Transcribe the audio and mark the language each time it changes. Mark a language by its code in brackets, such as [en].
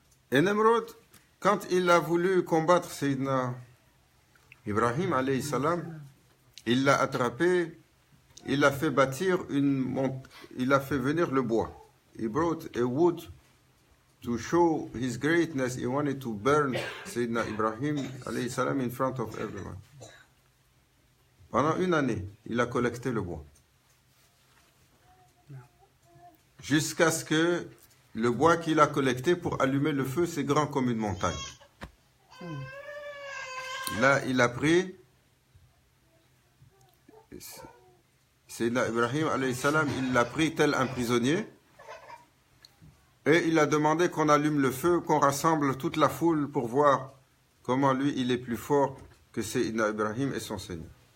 [fr] Et Nimrod, quand il a voulu combattre Sayyidina Ibrahim, alayhi salam, il l'a attrapé, il a fait bâtir il a fait venir le bois. [en] He brought a wood to show his greatness. He wanted to burn Sayyidina Ibrahim alayhi salam in front of everyone. [fr] Pendant 1 année, il a collecté le bois. Jusqu'à ce que le bois qu'il a collecté pour allumer le feu, c'est grand comme une montagne. Là, il a pris, Sayyidina Ibrahim alayhi salam, il l'a pris tel un prisonnier et il a demandé qu'on allume le feu, qu'on rassemble toute la foule pour voir comment lui, il est plus fort que Sayyidina Ibrahim et son Seigneur.